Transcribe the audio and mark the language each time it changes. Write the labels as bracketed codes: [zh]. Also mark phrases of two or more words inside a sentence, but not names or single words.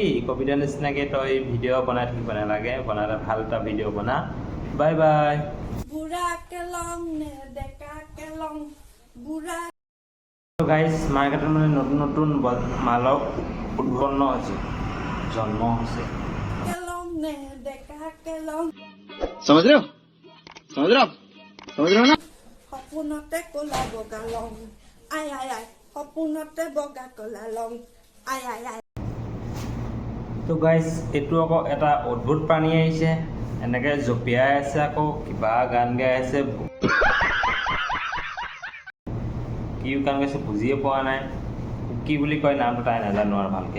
[as] কবিতা নিচিনাকৈ তই ভিডিঅ' বনাই থাকিব নালাগে, বনালে ভাল এটা ভিডিঅ' বনা। বাই বাই। গাইজ মাৰ্কেটত মানে নতুন নতুন মালৰ উদ্ভন্ন হৈছে, জন্ম হৈছে। [hi] समझ रहे हो ना [as] সপোনতে ক'লা বগা লং আই আই আই, সপোনতে বগা ক'লা লং আই আই আই। তো গাইজ এইটো আকৌ এটা অদ্ভুত প্ৰাণী আহিছে, এনেকৈ জঁপিয়াই আছে, আকৌ কিবা গান গাই আছে। কি গান গাইছে বুজিয়ে পোৱা নাই, কি বুলি কয় নামটো তাই নাজানো আৰু ভালকৈ।